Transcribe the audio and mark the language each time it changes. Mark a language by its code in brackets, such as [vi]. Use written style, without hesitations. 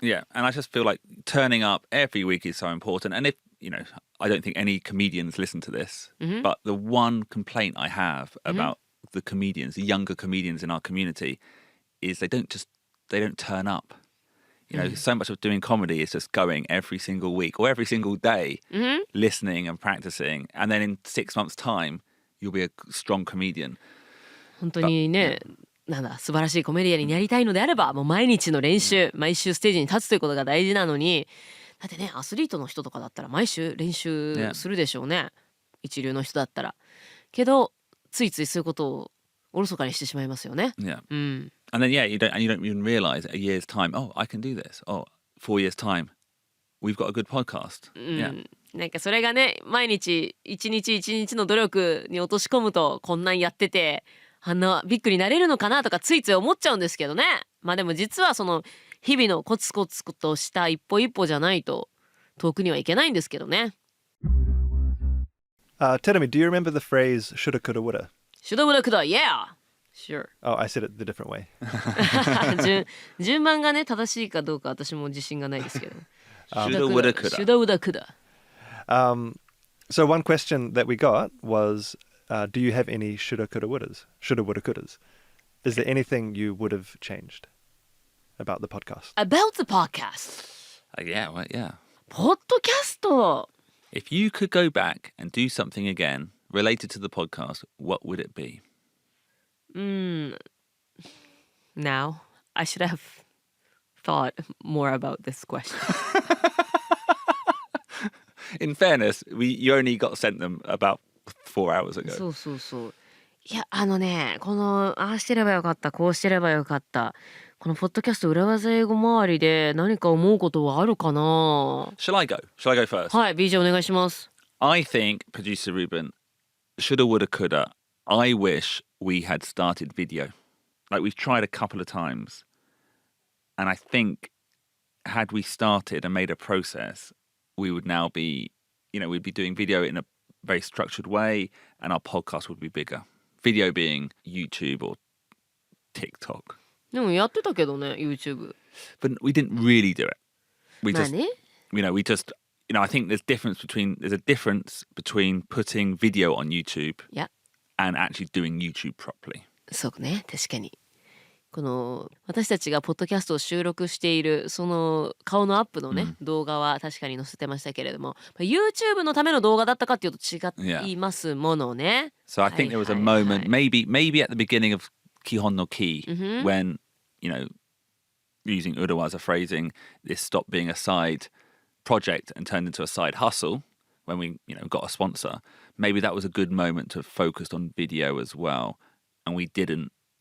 [en] Yeah, and I just feel like turning up every week is so important. And if, I don't think any comedians listen to this, but the one complaint I have about the comedians, the younger comedians in our community, is they don't turn up. So much of doing comedy is just going every single week or every single day, listening and practicing. And then in 6 months' time, you'll be a strong comedian. [ja] 本当にね、素晴らしいコメディアンになりたいのであれば、もう毎日の練習、毎週ステージに立つということが大事なのに、だってね、アスリートの人とかだったら毎週練習するでしょうね。一流の人だったら。けど、ついついそういうことをおろそかにしてしまいますよね。 [en] Yeah. And then you don't even realize a year's time, oh, I can do this. Oh, 4 years time, we've got a good podcast. Yeah. [ja] なんかそれがね、毎日一日一日の努力に落とし込むと、こんなんやっててあんなビッグになれるのかなとかついつい思っちゃうんですけどね。でも実はその日々のコツコツとした一歩一歩じゃないと遠くにはいけないんですけどね。 [en] Terumi, do you remember the phrase shoulda, coulda, woulda? Shoulda, woulda, coulda, yeah! Sure. Oh, I said it the different way. [ja] 順番がね正しいかどうか私も自信がないですけど。 [en] Shoulda, woulda, coulda. Shoulda, woulda, coulda. So one question that we got was, do you have any shoulda, coulda, wouldas? Shoulda, woulda, couldas? Is there anything you would have changed about the podcast? About the podcast. Yeah, well, yeah. [ja] ポッドキャスト。 [en] If you could go back and do something again related to the podcast, what would it be? Now, I should have thought more about this question. In fairness, you only got sent them about 4 hours ago. [ja] そうそうそう。いやこのああしてればよかったこうしてればよかったこのポッドキャスト裏技英語周りで何か思うことはあるかな。 [en] Shall I go? Shall I go first? [ja] はい BJ お願いします。 [en] I think, producer Ruben, shoulda, woulda, coulda. I wish we had started video. Like we've tried a couple of times. And I think had we started and made a process, we would now be, we'd be doing video in a very structured way and our podcast would be bigger. Video being YouTube or TikTok. [ja] でもやってたけどね YouTube。 [en] But we didn't really do it. We まあ just, ね。 we just, I think there's a difference between putting video on YouTube Yeah. and actually doing YouTube properly. [ja] そうね確かに。この私たちがポッドキャストを収録しているその顔のアップのね、動画は確かに載せてましたけれども YouTube のための動画だったかっていうと違いますものね。 [en] So I think there was a moment, maybe at the beginning of 基本のKEY, when, using Urawaza phrasing, this stopped being a side project and turned into a side hustle when we, got a sponsor. Maybe that was a good moment to focus on video as well. And we didn't.